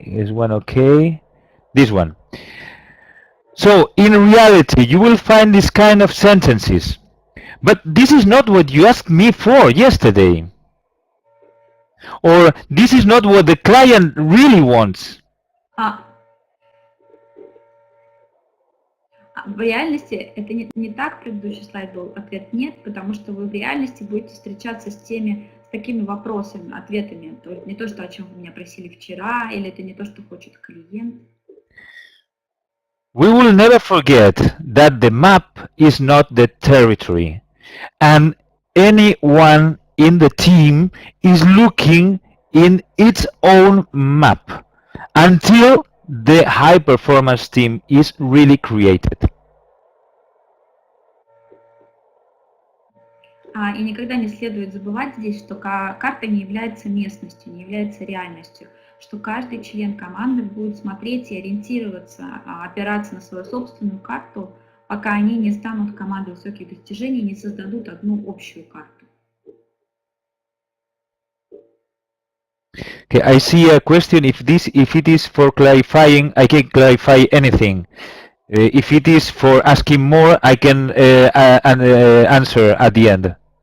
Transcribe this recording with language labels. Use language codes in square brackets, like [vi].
[en] This one okay. This one. So in reality, you will find this kind of sentences, but this is not what you asked me for yesterday, or this is not what the client really wants. [ru] В реальности это не так, предыдущий слайд был, ответ нет, потому что вы в реальности будете встречаться с такими вопросами, ответами. То есть не то, что о чем вы меня просили вчера, или это не то, что хочет клиент. [en] We will never forget that the map is not the territory, and anyone in the team is looking in its own map until the high-performance team is really created. [ru] И никогда не следует забывать здесь, что карта не является местностью, не является реальностью, что каждый член команды будет смотреть и ориентироваться, опираться на свою собственную карту, пока они не станут командой высоких достижений, не создадут одну общую карту. [en] Okay, I see a question. If it is for clarifying, I can clarify anything. If it is for asking more, I can answer at the end.